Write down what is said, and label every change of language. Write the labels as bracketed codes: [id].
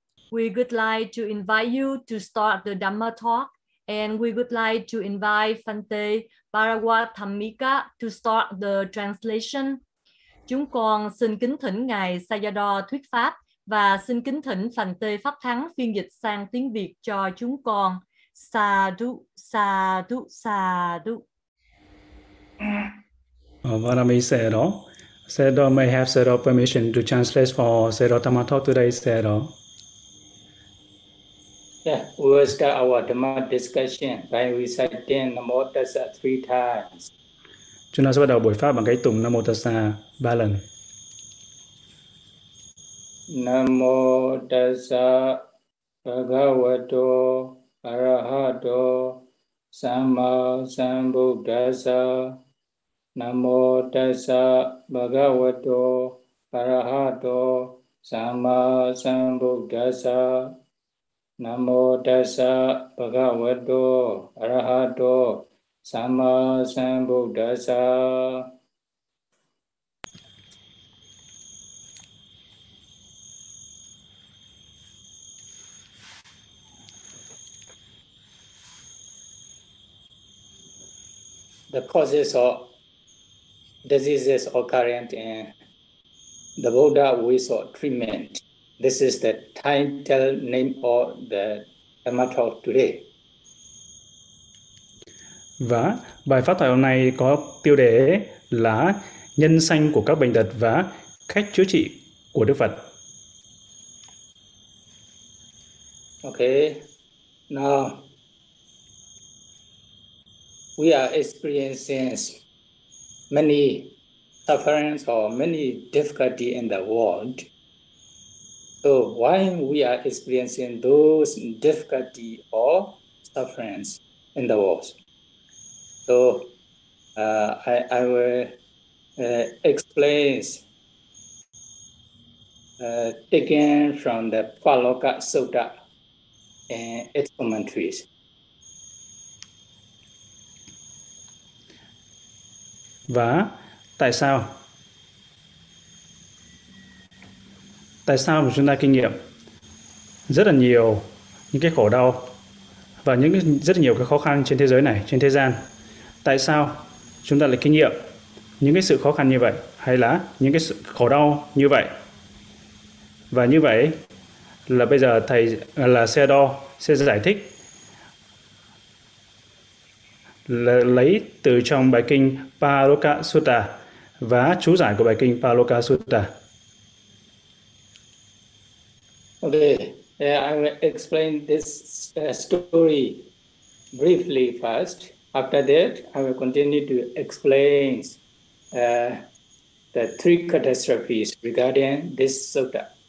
[en] We would like to invite you to start the Dhamma talk, and we would like to invite Phante Paragwathamika to start the translation. [vi] Chúng con xin kính thỉnh Ngài Sayadaw thuyết pháp và xin kính thỉnh Phante Pháp Thắng phiên dịch sang tiếng Việt cho chúng con. [pi] Sadhu, sadhu, sadhu. Varami Sero. [en] Sero may have Sero permission to translate for Sero Dhamma talk today, Sero. Yeah, we will start our Dhamma discussion by reciting Namo Tassa three times. [vi] Chúng ta sẽ bắt đầu buổi pháp bằng cái tụng Namo Tassa ba lần. [pi] Namo Tassa Bhagavato Arahato Sammasambuddhassa. Namo Tassa Bhagavato Arahato Sammasambuddhassa. Namo Tassa Bhagavato Arahato Sammasambuddhassa. [en] The causes of diseases occurring in the Buddha with treatment. This is the title name of the Dhamma talk today. [vi] Và bài pháp thoại hôm nay có tiêu đề là nhân sanh của các bệnh tật và cách chữa trị của Đức Phật. [en] Okay, now we are experiencing many sufferings or many difficulty in the world. So why we are experiencing those difficulty or sufferings in the world? So I will explain taking from the Paloka Sutta and its commentaries. [vi] Và tại sao mà chúng ta kinh nghiệm rất là nhiều những cái khổ đau và những rất là nhiều cái khó khăn trên thế giới này, trên thế gian, tại sao chúng ta lại kinh nghiệm những cái sự khó khăn như vậy hay là những cái sự khổ đau như vậy? Và như vậy là bây giờ thầy là xe đo sẽ giải thích lấy từ trong bài kinh Paloka Sutta và chú giải của bài kinh Paloka Sutta. [en] Okay, I will explain this story briefly first. After that, I will continue to explain the three catastrophes regarding this sutta.